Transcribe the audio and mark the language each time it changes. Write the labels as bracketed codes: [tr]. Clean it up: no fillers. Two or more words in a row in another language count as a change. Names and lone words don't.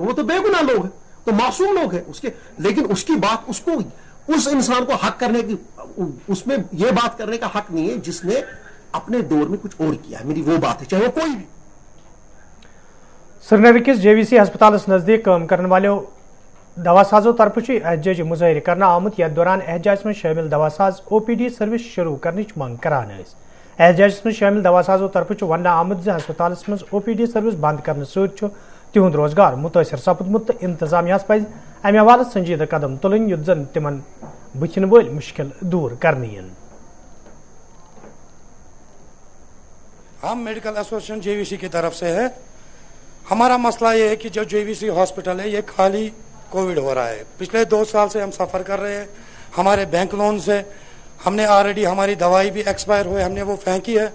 [hi] वो तो बेगुनाह लोग हैं, तो मासूम लोग हैं उसके। लेकिन उसकी बात, उसको, उस इंसान को हक करने की, उसमें ये बात करने का हक नहीं है जिसने अपने दौर में कुछ और किया है। मेरी वो बात है, चाहे वो कोई भी। [ks] श्रीनगर किस JVC हस्पताल नजदीक काम करने वालों दवासाजों तरफ एहतजाजी मुजाहिर करना आमुत। यथ दौरान एहतजाज में शामिल दवासाज OPD सर्विस शुरू करने मंग करान। एहतजाज में शामिल दवासाजों तरफ वन आमुत हस्पताल मज OPD सर्विस बंद करने तिहुंद रोजगार मुतासर सपदमुत। इंतजामिया पज अमे हवाले संजीदा कदम तुलन युत जन तिमन बुथिन वल मुश्किल दूर करनी। [hi] हम मेडिकल एसोसिएशन JVC की तरफ से है। हमारा मसला ये है कि जो JVC हॉस्पिटल है, ये खाली कोविड हो रहा है। पिछले 2 साल से हम सफ़र कर रहे हैं। हमारे [en] bank loan [hi] से हमने ऑलरेडी, हमारी दवाई भी एक्सपायर हुए, हमने वो फेंकी है।